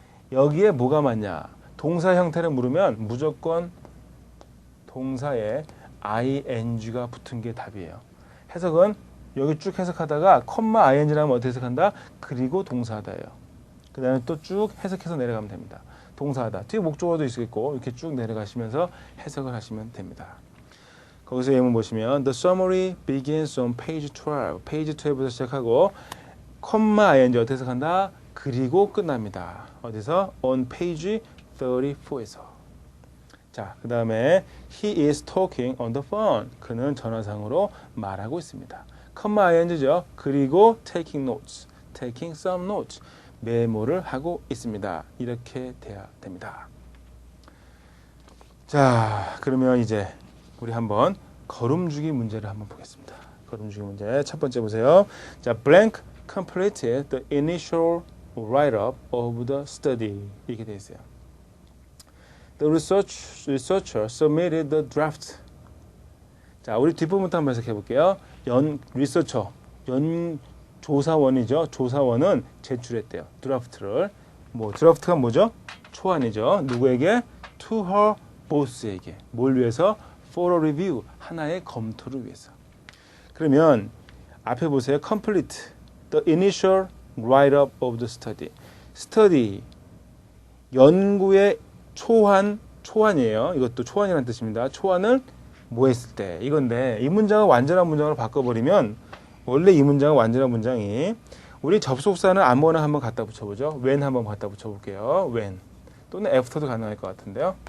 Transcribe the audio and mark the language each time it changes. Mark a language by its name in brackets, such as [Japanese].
[Korean] 여기에 뭐가 맞냐? 동사 형태를 물으면 무조건 동사에 ing가 붙은 게 답이에요. 해석은 여기 쭉 해석하다가 콤마 ing라면 어떻게 해석한다? 그리고 동사하다예요. 그 다음에 또 쭉 해석해서 내려가면 됩니다. 동사하다. 뒤에 목적어도 있겠고 이렇게 쭉 내려가시면서 해석을 하시면 됩니다. 거기서 예문 보시면 [English] The summary begins on page 12. [Korean] 페이지 12에서 시작하고 콤마 ing 어떻게 해석한다? 그리고 끝납니다. 어디서? On page 34에서. 자, 그 다음에 [English] He is talking on the phone. [Korean] 그는 전화상으로 말하고 있습니다. 콤마 ing죠. [English] 그리고 taking notes. taking some notes. [Korean] 메모를 하고 있습니다. 이렇게 돼야 됩니다. 자, 그러면 이제 우리 한번 걸음주기 문제를 한번 보겠습니다. 걸음주기 문제 첫 번째 보세요. [English] 자, blank completed the initial write-up of the study [Korean] 이렇게 돼 있어요. [English] The researcher submitted the draft. [Korean] 자, 우리 뒷부분부터 한번 해석해 볼게요. 리서처, 조사원이죠. 조사원은 제출했대요. 드라프트를. 드라프트가 뭐죠? 초안이죠. 누구에게? [English] To her boss에게. [Korean] 뭘 위해서? [English] For a review. [Korean] 하나의 검토를 위해서. 그러면 앞에 보세요. [English] Complete the initial write-up of the study. [Korean] Study. 연구의 초안이에요. 이것도 초안이라는 뜻입니다. 초안을 뭐 했을 때. 이건데 이 문장을 완전한 문장으로 바꿔버리면 원래 이 문장은 완전한 문장이 우리 접속사는 아무거나 한번 갖다 붙여보죠. when 한번 갖다 붙여볼게요. when 또는 after도 가능할 것 같은데요.